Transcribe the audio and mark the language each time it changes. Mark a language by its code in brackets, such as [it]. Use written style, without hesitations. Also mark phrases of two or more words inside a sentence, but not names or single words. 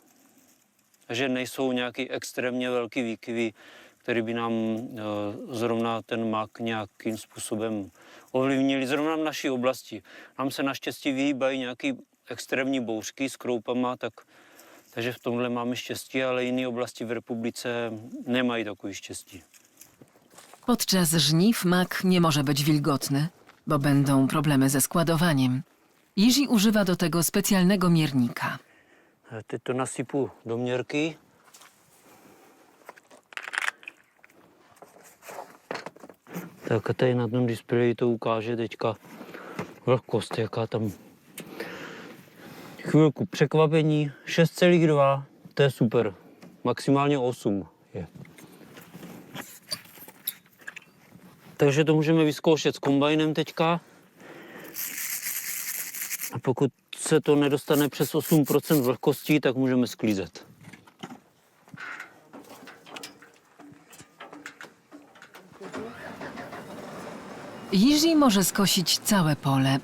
[cs] Takže nejsou nějaký extrémně velký výkyvy, který by nám zrovna ten mak nějakým způsobem ovlivnili. Zrovna v naší oblasti. Nám se naštěstí vyhýbají nějaké extrémní bouřky s kroupama, takže v tomhle máme štěstí, ale jiné oblasti v republice nemají takové štěstí. [pl] Podczas żniw mak nie może być wilgotny, bo będą problemy ze składowaniem. Jiří używa do tego specjalnego miernika. [cs] Teď to nasypu do měrky. Tak a tady na tom displeji to ukáže teďka vlhkost, jaká tam. Chvilku překvapení, 6,2, to je super. Maximálně 8 je. Takže to můžeme vyzkoušet s kombajnem teďka. A pokud se to nedostane přes 8% vlhkostí, tak můžeme sklízet. [pl] Jiří może skosić całe pole.